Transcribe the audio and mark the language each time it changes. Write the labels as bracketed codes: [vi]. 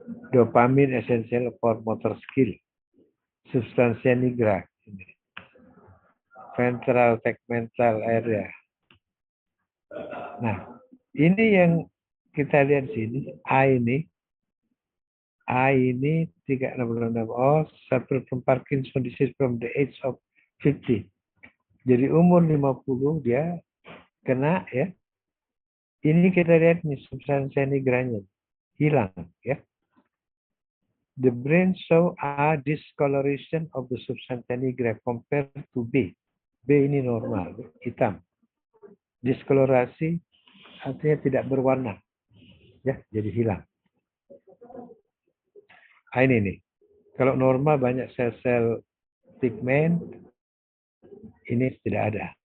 [en] Dopamin essential for motor skill, substansia nigra, [id] ini. [en] Ventral tegmental area. [id] Nah, ini yang kita lihat sini, A ini 366. [en] Oh, suffer from Parkinson disease from the age of 50. [id] Jadi umur 50 dia kena ya. Ini kita lihat nih substansia nigranya hilang ya. [en] The brain show a discoloration of the substantia nigra compared to B. [id] B ini normal, hitam. Diskolorasi artinya tidak berwarna. Ya, jadi hilang. Nah, ini nih. Kalau normal banyak sel-sel pigmen, ini tidak ada.